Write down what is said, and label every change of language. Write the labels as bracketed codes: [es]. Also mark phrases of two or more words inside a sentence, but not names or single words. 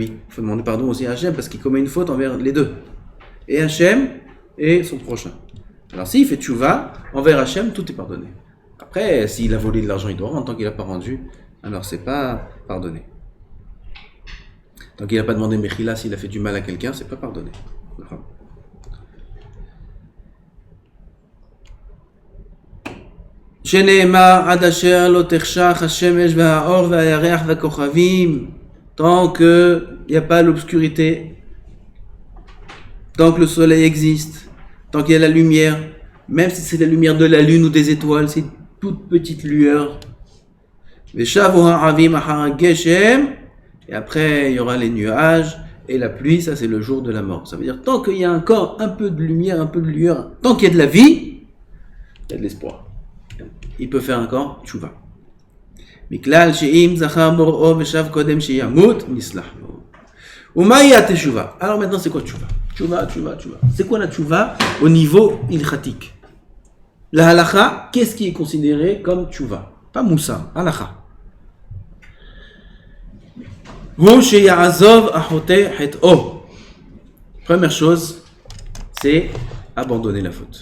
[fr] Il faut demander pardon aussi à Hachem parce qu'il commet une faute envers les deux. Et Hachem et son prochain. Alors s'il fait tchouva, envers Hachem, tout est pardonné. Après, s'il a volé de l'argent, il doit rendre. Tant qu'il n'a pas rendu, alors c'est pas pardonné. Tant qu'il n'a pas demandé Mechila, s'il a fait du mal à quelqu'un, c'est pas pardonné. [he] שנאמר עד אשר לא תחשך השמש והאור והירח והכוכבים. [fr] Tant qu'il n'y a pas l'obscurité, tant que le soleil existe, tant qu'il y a la lumière, même si c'est la lumière de la lune ou des étoiles, c'est une toute petite lueur. Et après, il y aura les nuages et la pluie, ça c'est le jour de la mort. Ça veut dire, tant qu'il y a encore un peu de lumière, un peu de lueur, tant qu'il y a de la vie, il y a de l'espoir. Il peut faire encore tchouva. [he] מכלל שאם זכר בוראו ושב קודם שימות, נסלח לו. ומהי התשובה? [fr] Alors maintenant, c'est quoi tchouva? Tchouva. C'est quoi la tchouva au niveau ilchatik? La halakha, qu'est-ce qui est considéré comme tchouva? Pas moussa, halakha. [he] הוא שיעזוב החוטא חטאו. [fr] Première chose, c'est abandonner la faute.